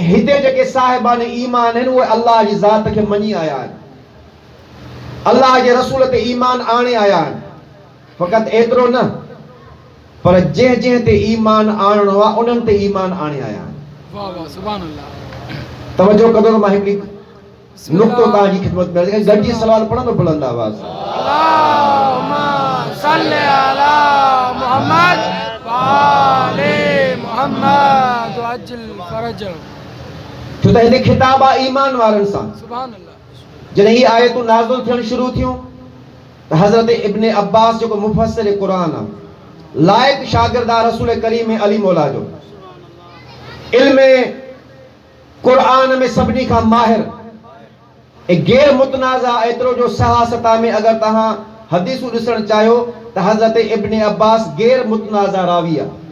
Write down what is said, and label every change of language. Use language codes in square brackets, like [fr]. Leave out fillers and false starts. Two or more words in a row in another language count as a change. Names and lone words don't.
[sd] हिते जेके साहिबान ईमान आहिनि उहे अल्लाह जी ज़ात खे मञी आया आहिनि अल्लाह जे रसूल ते ईमान आणे आया आहिनि। फ़क़त एतिरो न पर जंहिं जंहिं ते ईमान आणणो आहे उन्हनि ते ईमान आणे आया आहिनि। वाह वाह [ar] سبحان الله. [sd] तवज्जो कदो मां हिकिड़ी नुक़्तो तव्हांजी ख़िदमत में गॾिजी सवाल पढ़ंदो बुलंद आवाज़ [ar] اللهم صل على محمد وآل محمد وعجل فرج. [sd] छो त हिते खिताब आहे ईमान वारनि सां। [ar] سبحان الله. [sd] जॾहिं ही आयतूं नाज़िल थियण शुरू थियूं त हज़रत इब्न अब्बास जेको मुफ़स्सिर क़ुरान आहे लाइक शागिर्द आहे रसूल करीम अली मौला जो इल्म क़ुरान में सभिनी खां माहिर ऐं गैर मुतनाज़ा एतिरो जो सहासता में अगर तव्हां हदीसूं ॾिसणु चाहियो त हज़रत इब्न अब्बास गैर मुतनाज़ा रावी आहे।